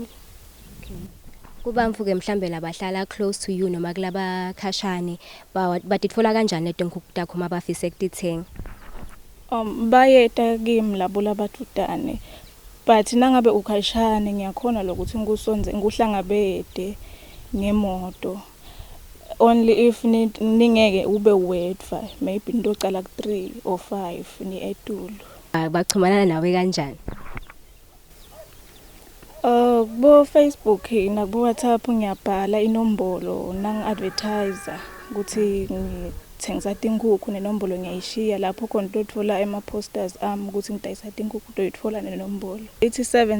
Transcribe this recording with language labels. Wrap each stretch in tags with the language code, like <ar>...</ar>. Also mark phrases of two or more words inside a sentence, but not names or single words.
<ss>Okay. Kubantu ke mhlambe labahlala</ss> <en>close to you</en> <ss>noma kulaba khashane batitfola kanjani letinkukhu takho mabafise ukutithenga? Bayeta kimi labo labatutane. But nangabe ukhashane ngiyakhona lokuthi ngikusonze nguhlangabede ngemoto.</ss> <en>Only if</en> <ss>ningeke ube wedwa, maybe ndocala ku 3 or 5 ni etulu. Baxhumana nawe kanjani? Bo Facebook nakubo WhatsApp ngiyabhala inombolo nangi-advertiser ukuthi ngithengisa tinkukhu nenombolo ngiyayishiya lapho khona utothola ema-posters ami ukuthi ngidayisa tinkukhu utoyithola nenombolo.</ss>